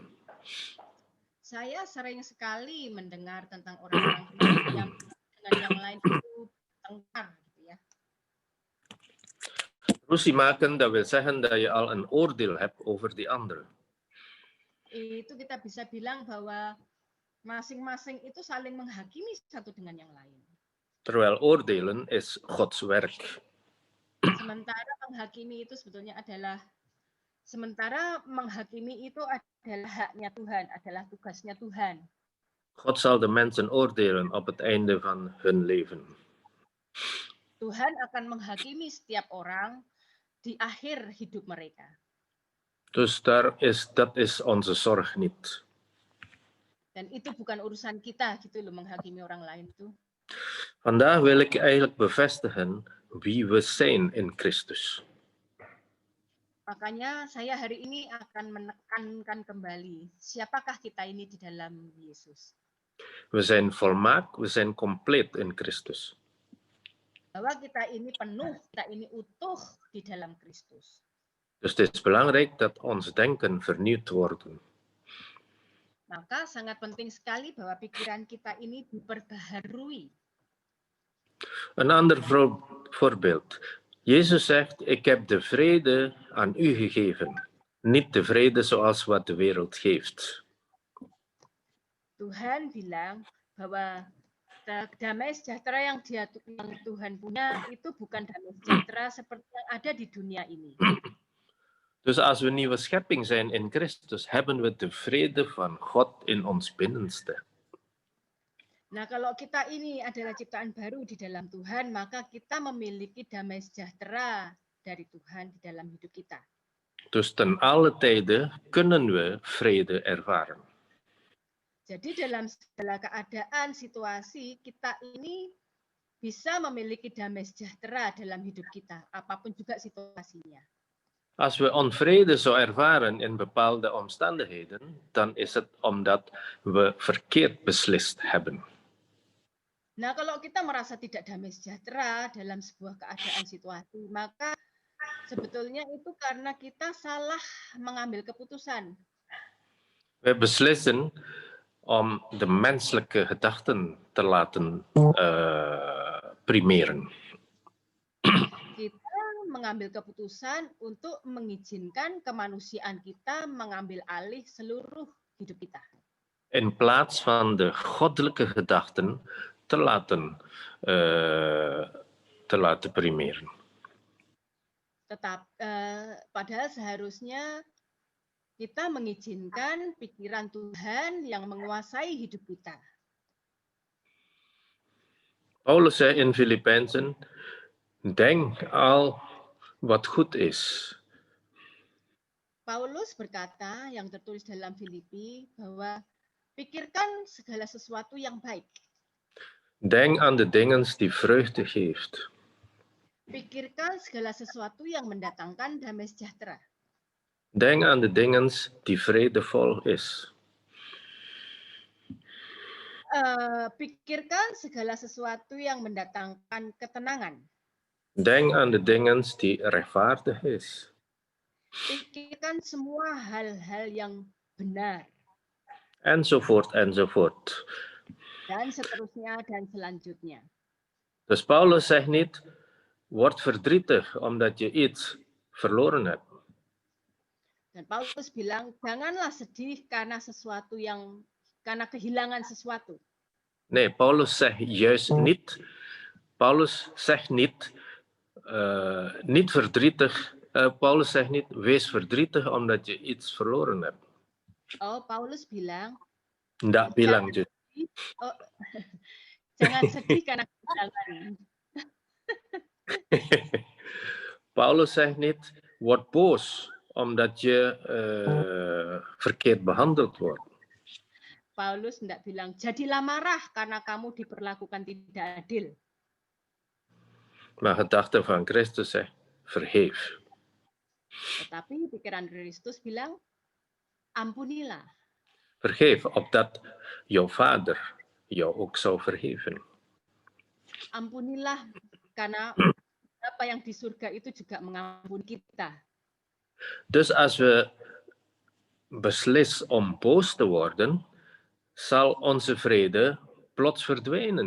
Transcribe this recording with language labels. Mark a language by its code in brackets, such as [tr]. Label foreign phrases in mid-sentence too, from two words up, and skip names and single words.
[id] Saya sering sekali mendengar tentang orang-orang Kristen yang dengan yang lain itu tengkar, gitu ya. [nl] Ruzie maken, dat wil zeggen dat je al een oordeel hebt over die ander. [id] Itu kita bisa bilang bahwa masing-masing itu saling menghakimi satu dengan yang lain. [nl] Terwijl oordelen is Gods werk. [id] Sementara menghakimi itu sebetulnya adalah haknya Tuhan, adalah tugasnya Tuhan. [nl] God zal de mensen oordelen op het einde van hun leven. [id] Tuhan akan menghakimi setiap orang di akhir hidup mereka. [nl] Dus dat is onze zorg niet. [id] Dan itu bukan urusan kita gitu loh, menghakimi orang lain itu. [nl] Vandaag wil ik eigenlijk bevestigen wie we zijn in Christus. [id] Makanya saya hari ini akan menekankan kembali siapakah kita ini di dalam Yesus. [nl] We zijn volmaakt, we zijn compleet in Christus. [id] Bahwa kita ini penuh, kita ini utuh di dalam Kristus. [nl] Dus het is belangrijk dat ons denken vernieuwd wordt. [id] Maka sangat penting sekali bahwa pikiran kita ini diperbaharui. [nl] Een ander voorbeeld. Jezus zegt, ik heb de vrede aan u gegeven. Niet de vrede zoals wat de wereld geeft. [id] Tuhan bilang bahwa damai sejahtera yang Tuhan punya itu bukan damai sejahtera seperti yang ada di dunia ini. [nl] Dus als we nieuwe schepping zijn in Christus, hebben we de vrede van God in ons binnenste. [id] Nah, kalau kita ini adalah ciptaan baru di dalam Tuhan, maka kita memiliki damai sejahtera dari Tuhan di dalam hidup kita. [nl] Dus ten alle tijde kunnen we vrede ervaren. [id] Jadi dalam segala keadaan, situasi, kita ini bisa memiliki damai sejahtera dalam hidup kita, apapun juga situasinya. [nl] Als we onvrede zo ervaren in bepaalde omstandigheden, dan is het omdat we verkeerd beslist hebben. [id] Nah, kalau kita merasa tidak damai sejahtera dalam sebuah keadaan situasi, maka sebetulnya itu karena kita salah mengambil keputusan. [nl] We beslissen om de menselijke gedachten te laten primeren. [id] Kita mengambil keputusan untuk mengizinkan kemanusiaan kita mengambil alih seluruh hidup kita. [nl] In plaats van de goddelijke gedachten te laten primeren. [id] Padahal seharusnya kita mengizinkan pikiran Tuhan yang menguasai hidup kita. [nl] Paulus zei in Filippenzen, denk al wat goed is. [id] Paulus berkata yang tertulis dalam Filipi bahwa pikirkan segala sesuatu yang baik. [nl] Denk aan de dingen die vreugde geeft. [id] Pikirkan segala sesuatu yang mendatangkan damai sejahtera. [nl] Denk aan de dingen die vredevol is. [id] Pikirkan segala sesuatu yang mendatangkan ketenangan. [nl] Denk aan de dingen die rechtvaardig is. [id] Pikirkan semua hal-hal yang benar. [nl] Enzovoort, enzovoort. [id] Dan seterusnya dan selanjutnya. [nl] Dus Paulus zegt niet, word verdrietig omdat je iets verloren hebt. [id] Dan Paulus bilang, janganlah sedih karena karena kehilangan sesuatu. [nl] Nee, Paulus zegt juist niet. Paulus zegt niet verdrietig. Paulus zegt niet, wees verdrietig omdat je iets verloren hebt. [id] Oh, Paulus bilang. Nggak bilang dus. Oh, jangan sedih karena kehilangan. [nl] Paulus zegt niet, word boos omdat je verkeerd behandeld wordt. [id] Paulus tidak bilang, jadilah marah karena kamu diperlakukan tidak adil. [nl] Maar gedachte van Christus zegt, vergeef. [id] Tetapi pikiran Kristus bilang, ampunilah. [nl] Vergeef, opdat jouw vader jou ook zou vergeven. [id] Ampunilah karena apa yang di surga itu juga mengampuni kita. [nl] Dus als we beslis om boos te worden, zal onze vrede plots verdwijnen.